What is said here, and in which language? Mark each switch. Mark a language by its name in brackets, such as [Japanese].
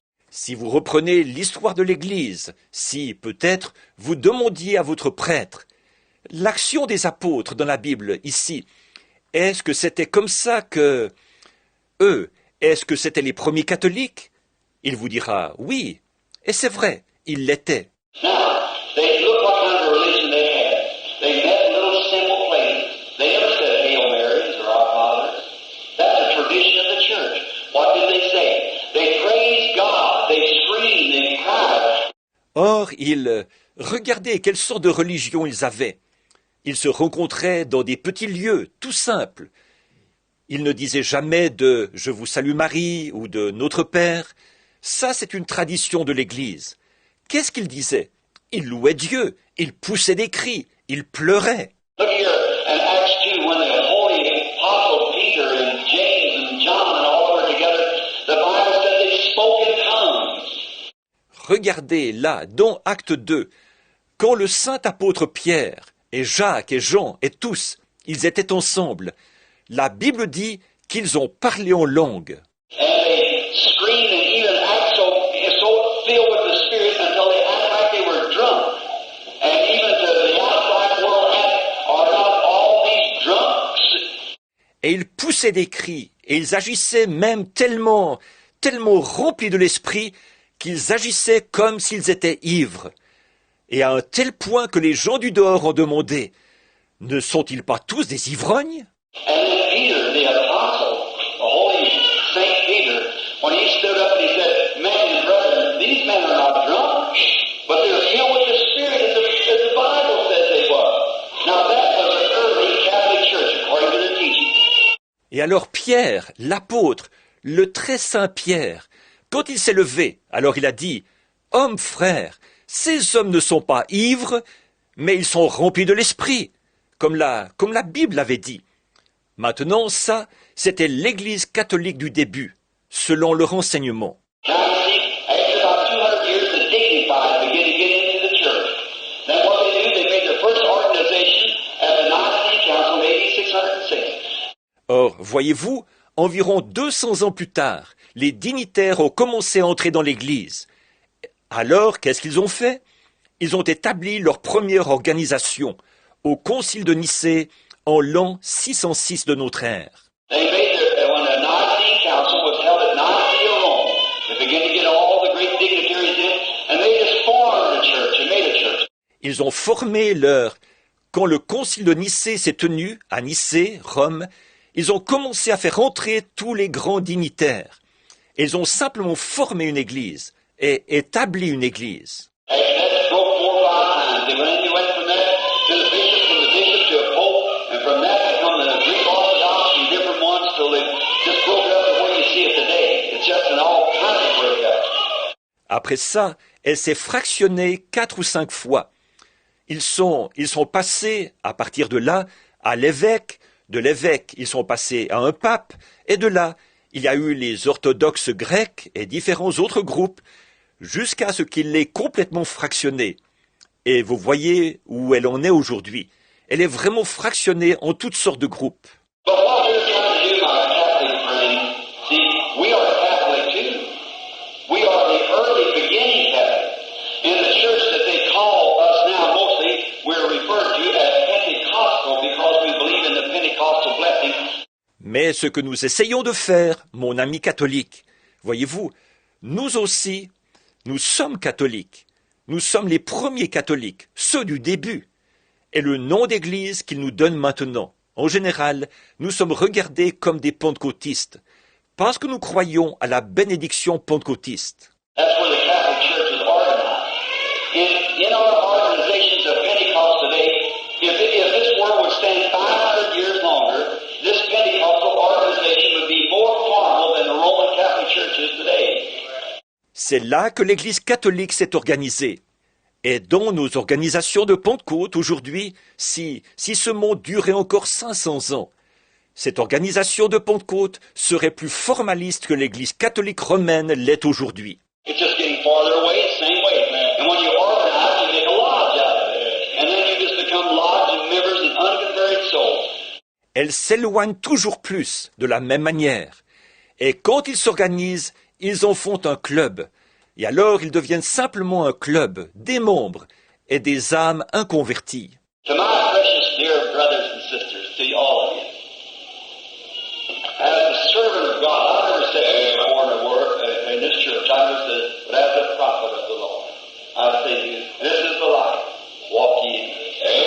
[French] Si vous reprenez l'histoire de l'Église, si peut-être vous demandiez à votre prêtre l'action des apôtres dans la Bible ici, est-ce que c'était comme ça que eux, est-ce que c'étaient les premiers catholiques? Il vous dira oui, et c'est vrai, ils l'étaient. [English] Now, they look what kind of religion they had. They met in little simple places. They never said Hail Marys or Our Father. That's a tradition of the church. What did they say? They praised God. They screamed. They cried. [French] Or, regardaient quelle sorte de religion ils avaient. Ils se rencontraient dans des petits lieux, tout simples. Ils ne disaient jamais de « Je vous salue Marie » ou de « Notre Père ». Ça, c'est une tradition de l'Église. Qu'est-ce qu'ils disaient? Ils louaient Dieu, ils poussaient des cris, ils pleuraient. [English] Look here in Acts 2 when the holy apostle Peter and James and John and all were together, the Bible said they spoke in tongues. [French] Regardez là, dans Acte 2, quand le saint apôtre Pierre et Jacques et Jean et tous, ils étaient ensemble, la Bible dit qu'ils ont parlé en langue. [English] And they screamed and even act so filled with the Spirit until they act like they were drunk. And even to the outside world are not all these drunks. [French] Et ils poussaient des cris, et ils agissaient même tellement remplis de l'esprit, qu'ils agissaient comme s'ils étaient ivres. Et à un tel point que les gens du dehors ont demandé, ne sont-ils pas tous des ivrognes? [English] And then Peter, the apostle, the holy Saint Peter, when he stood up and he said, men and brethren, these men are not drunk, but they're filled with the Spirit as the Bible says they were. Now that was the early Catholic Church, according to their teaching. [French] Et alors Pierre, l'apôtre, le très saint Pierre, quand il s'est levé, alors il a dit, « Hommes frères, ces hommes ne sont pas ivres, mais ils sont remplis de l'esprit, comme la Bible l'avait dit. » Maintenant, ça, c'était l'Église catholique du début, selon leur enseignement. [English] Now you see, after about 200 years, the dignified begin to get into the church. Then what they do, they made their first organization at the Nicene Council in AD 606. [French] Or, voyez-vous, environ 200 ans plus tard, les dignitaires ont commencé à entrer dans l'Église. Alors, qu'est-ce qu'ils ont fait? Ils ont établi leur première organisation au Concile de Nicée en l'an 606 de notre ère. [English] They made when the Nicene Council was held at Nicaea, Rome, they began to get all the great dignitaries in, and they just formed a church and made a church. [French] Ils ont formé Quand le Concile de Nicée s'est tenu à Nicée, Rome, ils ont commencé à faire entrer tous les grands dignitaires. Ils ont simplement formé une église et établi une église. [English] And that broke 4 or 5 times. They went from that to the bishop to a pope, and from that they come to the Greek Orthodox and different ones till they just broke it up the way you see it today. It's just an all kind of breakup. [French] Après ça, elle s'est fractionnée 4 ou 5 fois. Ils sont passés, à partir de là, à l'évêque. De l'évêque, ils sont passés à un pape. Et de là, il y a eu les orthodoxes grecs et différents autres groupes, jusqu'à ce qu'il l'ait complètement fractionnée. Et vous voyez où elle en est aujourd'hui. Elle est vraiment fractionnée en toutes sortes de groupes. [English] But what we're trying to do, my Catholic friend, see, we are Catholic too. We are the early beginning Catholic. In the church that they call us now, mostly, we're referred to as Pentecostal because we believe in the Pentecostal blessing. [French] Mais ce que nous essayons de faire, mon ami catholique, voyez-vous, nous aussi, nous sommes catholiques. Nous sommes les premiers catholiques, ceux du début. Et le nom d'église qu'il nous donne maintenant, en général, nous sommes regardés comme des pentecôtistes, parce que nous croyons à la bénédiction pentecôtiste. [English] That's where the Catholic Church is organized. In our organizations of Pentecost today, if this world would stand 500 years longer, this Pentecostal organization would be more formal than the Roman Catholic Church is today. [French] C'est là que l'Église catholique s'est organisée. Et dans nos organisations de Pentecôte aujourd'hui, si ce monde durait encore 500 ans, cette organisation de Pentecôte serait plus formaliste que l'Église catholique romaine l'est aujourd'hui. [English] It's just getting farther away, the same way. And when you organize, you make a lodge out of it. And then you just become lodge members and unconverted souls. [French] Elle s'éloigne toujours plus de la même manière. Et quand ils s'organisent, ils en font un club. et alors ils deviennent simplement un club, des membres et des âmes inconverties. [English] To my precious dear brothers and sisters, to all of you, as a servant of God, I never said this before in, in this church, I never said, but as a prophet of the Lord, I say to you, this is the life, walk ye in it.